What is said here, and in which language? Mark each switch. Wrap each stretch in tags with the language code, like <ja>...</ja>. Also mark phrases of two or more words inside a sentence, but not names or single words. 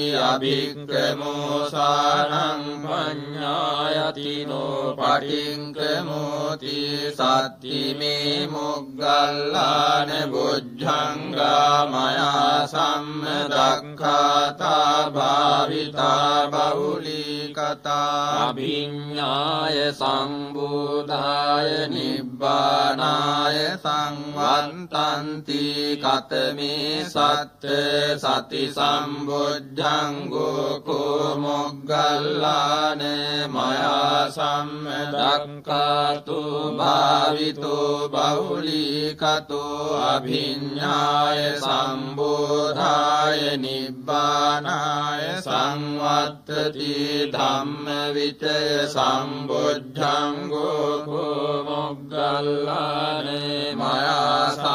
<pi>අභික්ඛමෝසානං පඤ්ඤායතිනෝ පටික්ඛමෝති සත්තිමේ මොග්ගල්ලාන බොජ්ජංගා මයා සම්මදක්ඛාතා භාවිතා බහුලීකතා අභිඤ්ඤාය සම්බෝධාය නිබ්බානාය නිබ්බානාය සංවත්තන්ති කතමේ සත්ත සති සම්බොජ්ජංගෝ කෝ මොග්ගල්ලාන මයා සම්මදක්ඛාතු භාවිතෝ බහුලීකතෝ අභිඤ්ඤාය සම්බෝධාය නිබ්බානාය සංවත්තති ධම්ම විචය සම්බොජ්ජංගෝ කෝ මොග්ගල්ලාන මයා</pi>